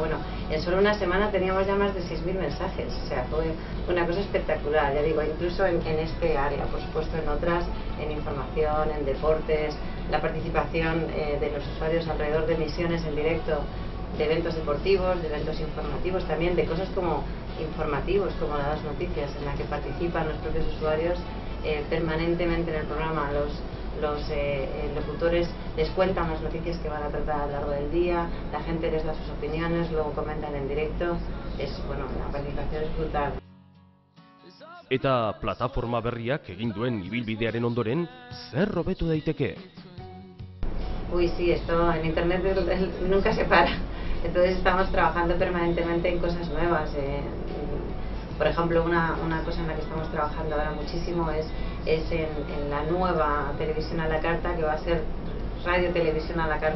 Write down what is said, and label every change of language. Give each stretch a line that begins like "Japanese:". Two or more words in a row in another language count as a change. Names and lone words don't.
Spanish: Bueno, en solo una semana teníamos ya más de 6.000 mensajes, o sea, fue una cosa espectacular, ya digo, incluso en este área, por supuesto en otras, en información, en deportes, la participación de los usuarios alrededor de emisiones en directo, de eventos deportivos, de eventos informativos también, de cosas como informativos, como las noticias, en la que participan los propios usuarios permanentemente en el programa. Los locutores les cuentan las noticias que van a tratar a lo largo del día, la gente les da sus opiniones, luego comentan en directo. Bueno, la participación es brutal.
Basque: Eta plataforma berriak egin duen ibilbidearen ondoren, zer hobetu daiteke?
Spanish: Uy, sí, esto en internet nunca se para. Entonces estamos trabajando permanentemente en cosas nuevas. Por ejemplo, una cosa en la que estamos trabajando ahora muchísimo es en la nueva televisión a la carta, que va a ser radio-televisión a la carta.